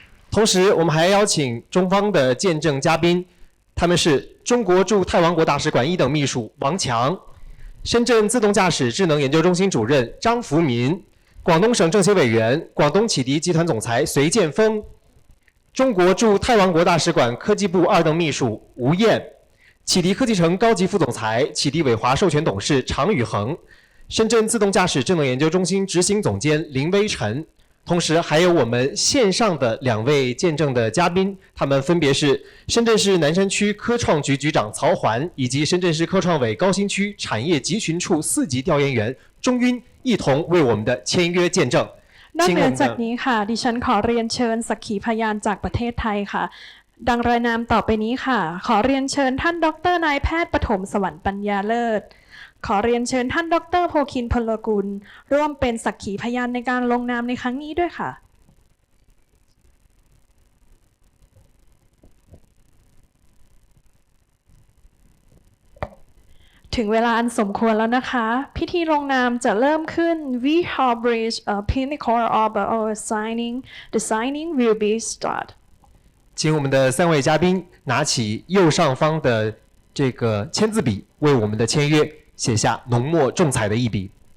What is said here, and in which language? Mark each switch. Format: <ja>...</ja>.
<zh>同时，我们还邀请中方的见证嘉宾，他们是中国驻泰王国大使馆一等秘书王强，深圳自动驾驶智能研究中心主任张福民，广东省政协委员、广东启迪集团总裁隋建峰，中国驻泰王国大使馆科技部二等秘书吴燕，启迪科技城高级副总裁、启迪伟华授权董事常宇恒，深圳自动驾驶智能研究中心执行总监林威晨。同时还有我们线上的2位见证的嘉宾，他们分别是深圳市南山区科创局局长曹环，以及深圳市科创委高新区产业集群处4级调研员钟晕，一同为我们的签约见证。</zh> <th>นอกเหนือจากนี้ค่ะดิฉันขอเรียนเชิญสักขีพยานจากประเทศไทยค่ะดังรายนามต่อไปนี้ค่ะขอเรียนเชิญท่านดร. นายแพทย์ปฐมสวรรค์ปัญญาเลิศขอเรียนเชิญท่านดร.โพคินพลกุลร่วมเป็นสักขีพยานในการลงนามในครั้งนี้ด้วยค่ะถึงเวลาอันสมควรแล้วนะคะพิธีลงนามจะเริ่มขึ้น</th> <en>We have reached a pinnacle of our signing. The signing will be start.</en> <zh>请我们的3位嘉宾拿起右上方的这个签字笔，为我们的签约写下浓墨重彩的一笔。</zh>